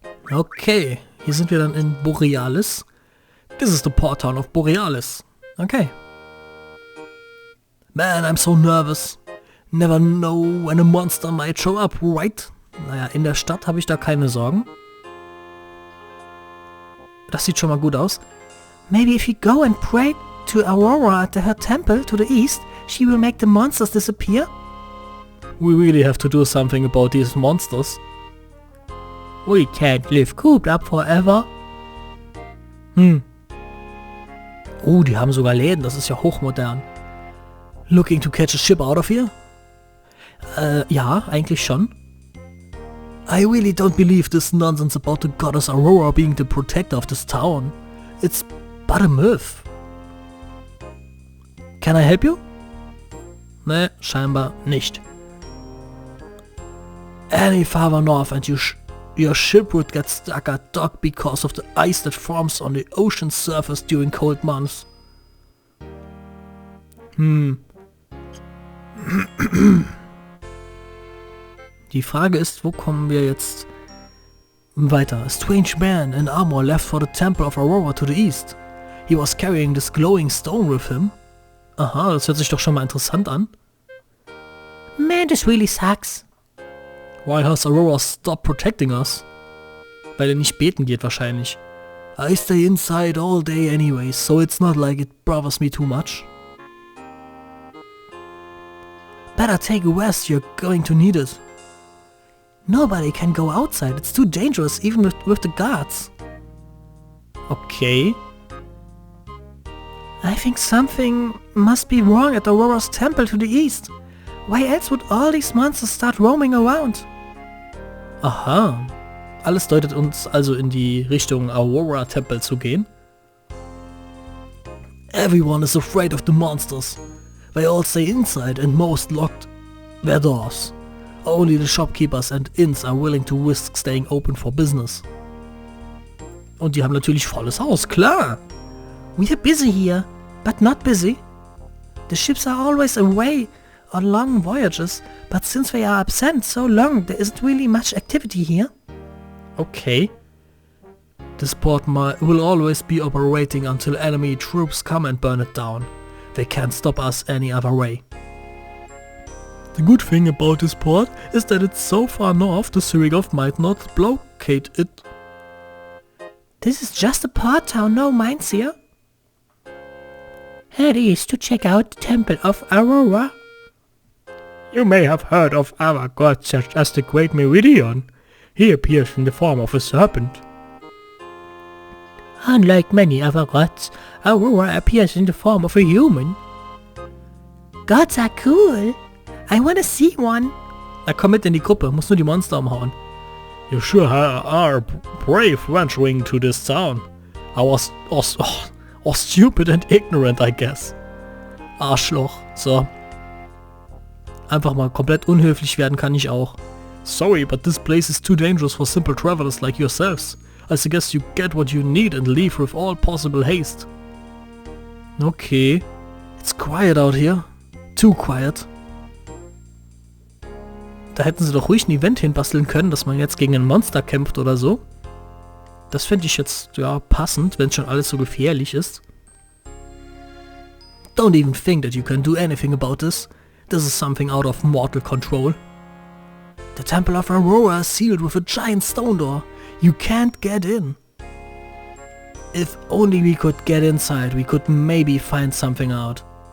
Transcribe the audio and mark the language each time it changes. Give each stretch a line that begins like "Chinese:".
German: Okay, hier sind wir dann in Borealis.
English: This is the port town of Borealis. Okay. Man, I'm so nervous. Never know when a monster might show up, right?
German: Naja, in der Stadt habe ich da keine Sorgen. Das sieht schon mal gut aus.
English: Maybe if you go and pray to Aurora at her temple to the east, she will make the monsters disappear? We really have to do something about these monsters. We can't live cooped up forever.
German: Oh, die haben sogar Läden, das ist ja hochmodern.
English: Looking to catch a ship out of here?
German: Ja, eigentlich schon.
English: I really don't believe this nonsense about the goddess Aurora being the protector of this town. It's but a myth. Can I help you?
German: Ne, scheinbar nicht.
English: Any farther north and your ship would get stuck at dock because of the ice that forms on the ocean surface during cold months.
German: Die Frage ist, wo kommen wir jetzt weiter?
English: A strange man in armor left for the temple of Aurora to the east. He was carrying this glowing stone with him.
German: Aha, das hört sich doch schon mal interessant an.
English: Man, this really sucks. Why has Aurora stopped protecting us?
German: Weil er nicht beten geht wahrscheinlich.
English: I stay inside all day anyway, so it's not like it bothers me too much. Better take a rest, you're going to need it. Nobody can go outside, it's too dangerous even with the guards. Okay. I think something must be wrong at Aurora's temple to the east. Why else would all these monsters start roaming around? Aha.
German: Alles deutet uns also in die Richtung Aurora Temple zu gehen.
English: Everyone is afraid of the monsters. They all stay inside and most locked their doors. Only the shopkeepers and inns are willing to risk staying open for business.
German: Und die haben natürlich volles Haus, klar.
English: We are busy here, but not busy. The ships are always away on long voyages, but since they are absent so long, there isn't really much activity here. Okay. This port will always be operating until enemy troops come and burn it down. They can't stop us any other way. The good thing about this port is that it's so far north the Sirigov might not blockade it. This is just a port town, no mines here. Head east to check out the Temple of Aurora. You may have heard of our god such as the Great Meridian. He appears in the form of a serpent. Unlike many other gods, Aurora appears in the form of a human. Gods are cool. I wanna see one.
German: Na komm mit in die Gruppe, muss nur die Monster umhauen.
English: You sure are brave venturing to this town. I was stupid and ignorant, I guess.
German: Arschloch. So. Einfach mal komplett unhöflich werden kann ich auch.
English: Sorry, but this place is too dangerous for simple travelers like yourselves. I suggest you get what you need and leave with all possible haste. Okay. It's quiet out here. Too quiet.
German: Da hätten sie doch ruhig ein Event hinbasteln können, dass man jetzt gegen ein Monster kämpft oder so. Das fände ich jetzt, ja, passend, wenn schon alles so gefährlich ist.
English: Don't even think that you can do anything about this. This is something out of mortal control. The Temple of Aurora is sealed with a giant stone door. You can't get in. If only we could get inside, we could maybe find something out.